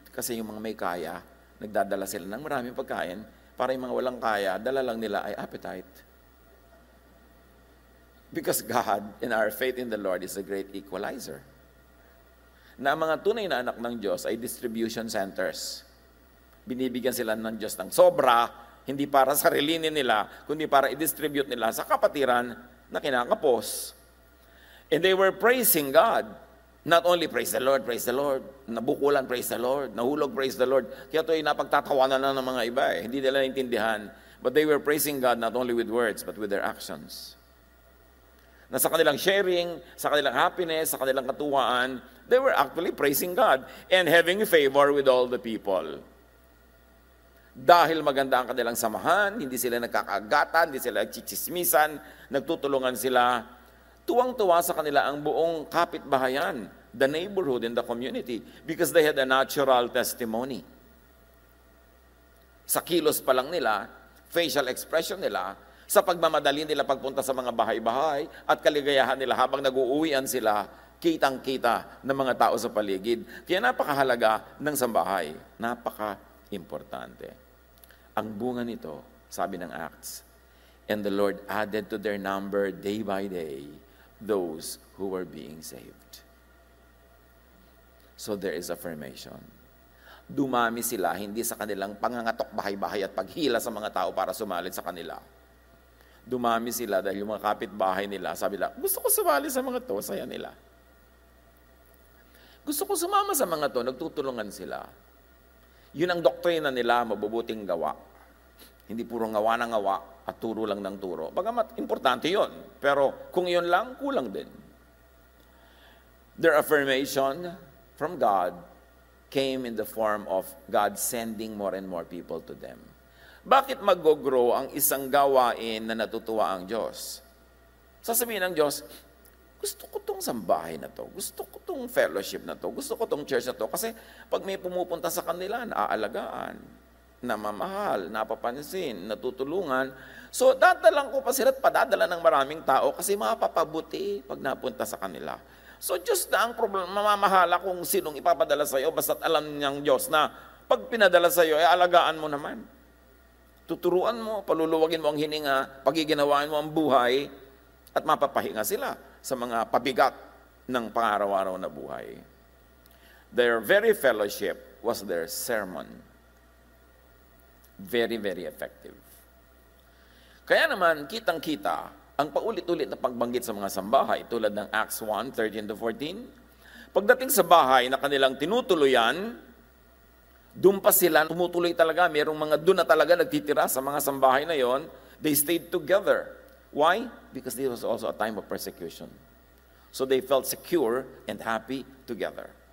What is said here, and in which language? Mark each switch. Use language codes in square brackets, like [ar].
[tl] Kasi yung mga may kaya, nagdadala sila ng maraming pagkain, para yung mga walang kaya, dala lang nila ay appetite. [en] Because God and our faith in the Lord is a great equalizer. [tl] Na ang mga tunay na anak ng Diyos ay distribution centers. Binibigyan sila ng Diyos ng sobra, hindi para sarilinin nila, kundi para i-distribute nila sa kapatiran na kinakapos. [en] And they were praising God. Not only praise the Lord, nabukulan, praise the Lord, nahulog, praise the Lord. [tl] Kaya ito ay napagtatawanan na ng mga iba eh. Hindi nila naintindihan. [en] But they were praising God not only with words, but with their actions. [tl] Na sa kanilang sharing, sa kanilang happiness, sa kanilang katuwaan, [en] they were actually praising God and having favor with all the people. [tl] Dahil maganda ang kanilang samahan, hindi sila nagkakaagatan, hindi sila nagchichismisan, nagtutulungan sila, tuwang-tuwa sa kanila ang buong kapitbahayan, [en] the neighborhood and the community, because they had a natural testimony. [tl] Sa kilos pa lang nila, facial expression nila, sa pagmamadali nila pagpunta sa mga bahay-bahay, at kaligayahan nila habang nag-uuwian sila, kitang-kita ng mga tao sa paligid. Kaya napakahalaga ng sambahay. Napaka-importante. Ang bunga nito, sabi ng Acts, [en] and the Lord added to their number day by day those who were being saved. So there is affirmation. [tl] Dumami sila, hindi sa kanilang pangangatok bahay-bahay at paghila sa mga tao para sumalit sa kanila. Dumami sila dahil yung mga kapitbahay nila, sabi nila, gusto ko sumali sa mga to, saya nila. Gusto ko sumama sa mga to, nagtutulungan sila. Yun ang doktrina nila, mabubuting gawa. Hindi puro ngawa ng ngawa at turo lang ng turo. Bagamat importante yun, pero kung yun lang, kulang din. [en] Their affirmation from God came in the form of God sending more and more people to them. [tl] Bakit mag-grow ang isang gawain na natutuwa ang Diyos? Sasabihin ng Diyos, gusto ko tong sambahay na to, gusto ko tong fellowship na to, gusto ko tong church na to, kasi pag may pumupunta sa kanila, naaalagaan, namamahal, napapansin, natutulungan. So, dadalang ko pa sila at padadala ng maraming tao kasi mapapabuti pag napunta sa kanila. So, Diyos na ang problema, mamamahala kung sinong ipapadala sa iyo, basta't alam niyang Diyos na pag pinadala sa iyo, alagaan mo naman. Tuturuan mo, paluluwagin mo ang hininga, pagiginawain mo ang buhay, at mapapahinga sila sa mga pabigat ng pangaraw-araw na buhay. [en] Their very fellowship was their sermon. Very, very effective. [tl] Kaya naman, kitang-kita, ang paulit-ulit na pagbanggit sa mga sambahay, tulad ng Acts 1, 13-14, pagdating sa bahay na kanilang tinutuluyan, doon pa sila, tumutuloy talaga, mayroong mga doon na talaga nagtitira sa mga sambahay na yon, [en] they stayed together. Why? Because this was also a time of persecution. So they felt secure and happy together.